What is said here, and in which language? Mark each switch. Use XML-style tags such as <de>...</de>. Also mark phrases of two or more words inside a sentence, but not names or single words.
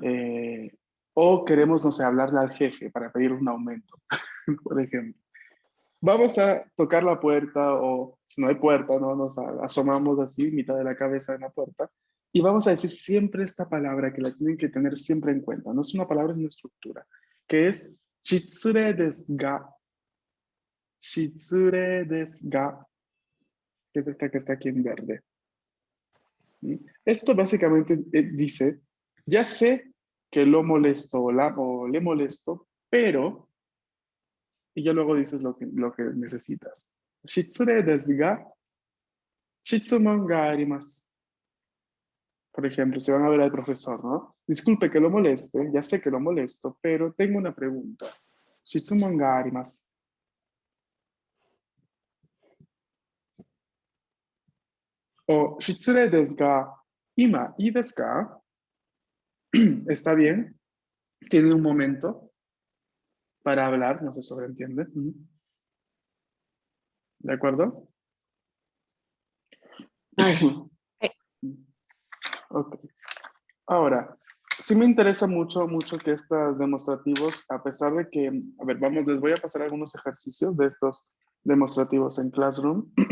<es>O queremos, no sé, hablarle al jefe para pedir un aumento, por ejemplo. Vamos a tocar la puerta o si no hay puerta, ¿no? Nos asomamos así, mitad de la cabeza en la puerta y vamos a decir siempre esta palabra que la tienen que tener siempre en cuenta. No es una palabra, es una estructura, que es</es> <ja>失礼ですが. 失礼ですが,</ja> <es>que es esta que está aquí en verde. ¿Sí? Esto básicamente dice, ya sé que lo molesto o le molesto, pero... Y ya luego dices lo que necesitas.</es> <ja>失礼ですが、質問があります.</ja> <es>Por ejemplo, si van a ver al profesor, ¿no? Disculpe que lo moleste, ya sé que lo molesto, pero tengo una pregunta.</es> <ja>質問があります. O 失礼ですが、今いいですか?</ja> <es>¿Está bien? ¿Tiene un momento para hablar? No se sobreentiende. ¿De acuerdo? Ok. Ahora, sí me interesa mucho que estos demostrativos, a pesar de que, a ver, vamos, les voy a pasar algunos ejercicios de estos demostrativos en Classroom.</es>